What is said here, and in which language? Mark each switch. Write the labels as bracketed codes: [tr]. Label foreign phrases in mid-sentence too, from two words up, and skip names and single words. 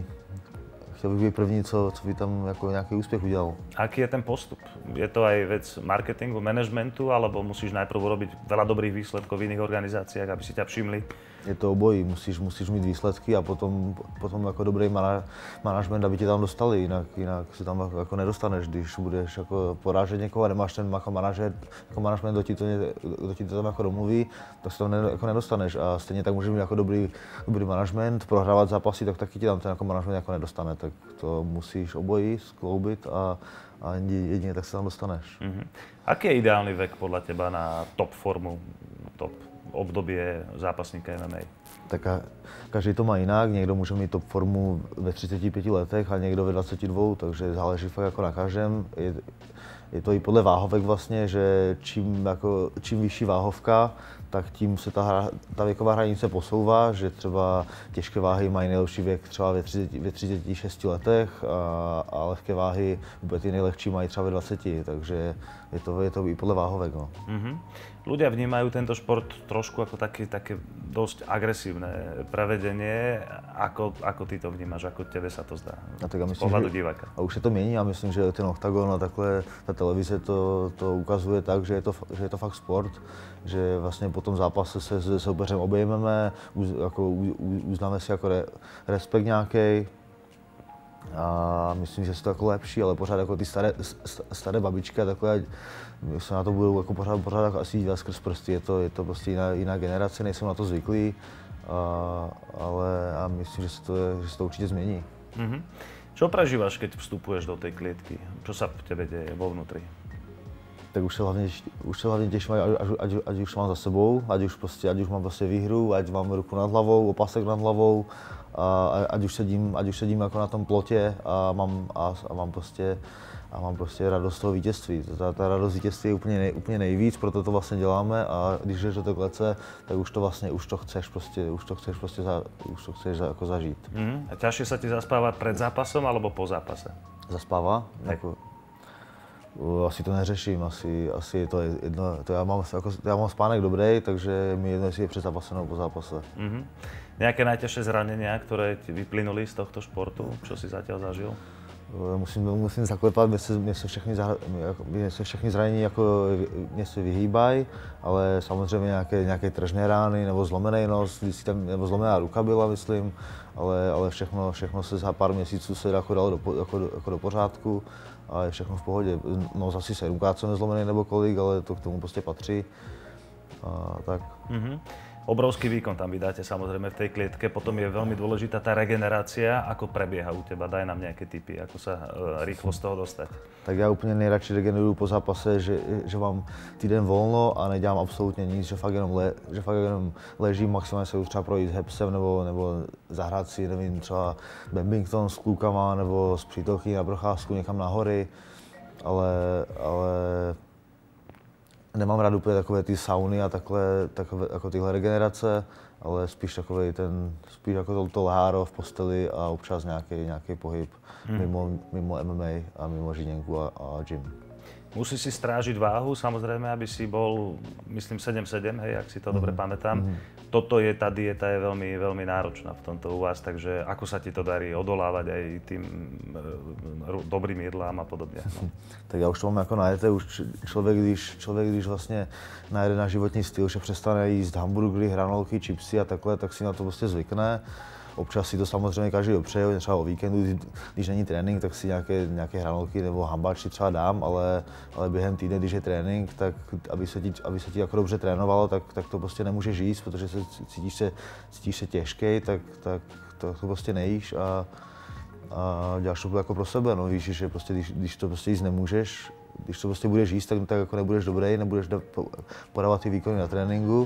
[cs] Chtěl bych být první, co by tam jako nějaký úspěch udělal. [sk] Aký je ten postup? Je to aj vec marketingu, managementu, alebo musíš najprv urobiť veľa dobrých výsledkov v iných organizáciách, aby si ťa všimli? [cs] Je to obojí, musíš mít výsledky a potom jako dobrý manažment, aby tě tam dostali, jinak si tam jako nedostaneš, když budeš jako porážet někoho a nemáš ten jako manažment, kdo ti to tam jako domluví, tak se tam jako nedostaneš a stejně tak můžeš mít jako dobrý manažment, prohrávat zápasy, tak taky ti tam ten jako manažment jako nedostane, tak to musíš obojí skloubit a jedině tak se tam dostaneš. [sk] Aký je ideálny vek podľa teba na top formu, top obdobie zápasníka MMA? [cs] Tak každý to má jinak, někdo může mít top formu ve 35 letech a někdo ve 22, takže záleží fakt jako na každém. Je to i podle váhovek vlastně, že čím vyšší váhovka, tak tím se ta věková hranice posouvá, že třeba těžké váhy mají nejlepší věk třeba ve 36 letech a lehké váhy, vůbec ty nejlehčí mají třeba ve 20, takže je to i podle váhovek. No. [sk] Ľudia vnímajú tento šport trošku ako také dosť agresívne prevedenie. Ako ty to vnímaš? Ako tebe sa to zdá? A tak z pohľadu diváka. [cs] A už se to mění, já myslím, že ten oktagon a takhle ta televize to ukazuje tak, že je to fakt sport, že vlastně po tom zápase se s soupeřem obejmeme, uznáme si jako respekt nějaký. A myslím, že je to jako lepší, ale pořád jako ty staré babičky a takhle, se na to budou jako pořád jako asi dívat skrz prsty, je to prostě jiná generace, nejsou na to zvyklí, ale myslím, že se to určitě změní. [sk] Čo prežívaš, keď vstupuješ do tej klietky? Čo sa v tebe deje vo vnútri? [cs] Tak už se hlavně těším, ať už mám za sebou, ať už mám prostě výhru, ať mám ruku nad hlavou, opasek nad hlavou, ať už sedím jako na tom plotě a mám prostě radost toho vítězství. Ta radost vítězství je úplně nejvíc, proto to vlastně děláme a když jdeš do té klece, tak už to chceš jako zažít. [sk] A ťažšie sa ti zaspáva pred zápasom alebo po zápase? [cs] Zaspává? Jako, asi to neřeším, asi je to jedno. Já mám spánek dobrý, takže mi jedno, jestli je před zápasem nebo po zápase. [sk] Nejaké najťažšie zranenia, ktoré ti vyplynuli z tohto športu? Čo si zatiaľ zažil? [cs] Musím zaklepat, mě se všechny zranění jako mě se vyhýbají, ale samozřejmě nějaké tržné rány nebo zlomený nos, nebo zlomená ruka byla, myslím, ale všechno se za pár měsíců se jako dalo do pořádku a je všechno v pohodě. Nos asi 7krát jsem nezlomený nebo kolik, ale to k tomu prostě patří. A tak. [sk] Obrovský výkon tam vydáte samozrejme v tej klietke, potom je veľmi dôležitá tá regenerácia. Ako prebieha u teba? Daj nám nejaké tipy, ako sa rýchlo z toho dostať. [cs] Tak já úplně nejradši regeneruju po zápase, že mám týden volno a nedělám absolutně nic, že fakt jenom ležím, maximálně se třeba projít s hepsem nebo zahrát si, nevím, třeba badminton s klukama nebo s přítelkyní na procházku někam na hory, ale nemám rád úplně takové ty sauny a takové jako tyhle regenerace, ale spíš jako to leháro v posteli a občas nějaký pohyb mimo MMA a mimo žíněnku a gym. [sk] Musíš si strážiť váhu, samozrejme, aby si bol, myslím, 7-7, hej, ak si to dobre pamätám. Tá dieta je veľmi, veľmi náročná v tomto u vás, takže ako sa ti to darí odolávať aj tým dobrým jedlám a podobne? [cs] No. Tak já už to mám jako najeté, už člověk, když vlastně najede na životní styl, že přestane jíst hamburgery, hranolky, chipsy a takhle, tak si na to prostě zvykne. Občas si to samozřejmě každý dopřeje, třeba o víkendu, když není trénink, tak si nějaké hranolky nebo hambači třeba dám, ale během týdne, když je trénink, tak aby se ti jako dobře trénovalo, tak to prostě nemůžeš jíst, protože cítíš se těžkej, tak to prostě nejíš a děláš to jako pro sebe, no víš, že prostě když to prostě jíst nemůžeš, když to prostě budeš jíst, tak jako nebudeš dobrý, nebudeš podávat ty výkony na tréninku.